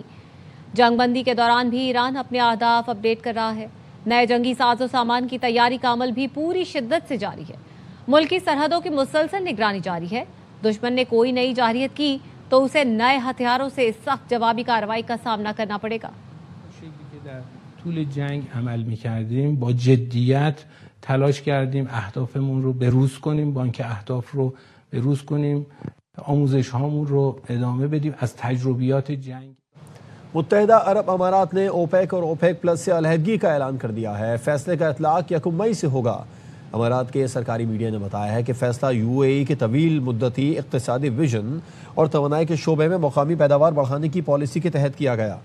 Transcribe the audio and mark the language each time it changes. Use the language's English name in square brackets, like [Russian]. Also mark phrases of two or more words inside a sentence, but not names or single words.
[Urdu] جنگ بندی کے دوران بھی ایران اپنے اہداف اپڈیٹ کر رہا ہے. نئے جنگی سازو سامان کی تیاری کا عمل بھی پوری شدت سے جاری ہے. ملک کی سرحدوں کی مسلسل نگرانی جاری ہے۔ دشمن نے کوئی نئی جارحیت کی تو اسے نئے ہتھیاروں سے سخت جوابی کارروائی کا سامنا کرنا پڑے گا. [Persian] طول جنگ عمل می‌کردیم با جدیت تلاش کردیم اهدافمون رو بروز کنیم، بانک اهداف رو بروز کنیم، آموزش هامون رو ادامه بدیم از تجربیات جنگ. [Urdu] متحدہ عرب امارات نے اوپیک اور اوپیک پلس سے علیحدگی کا اعلان کر دیا ہے. فیصلے کا اطلاق 1 مئی سے ہوگا۔ امارات کے سرکاری میڈیا نے بتایا ہے کہ فیصلہ یو اے ای کے طویل مدتی اقتصادی وژن اور توانائی کے شعبے میں مقامی پیداوار بڑھانے کی پالیسی کے تحت کیا گیا.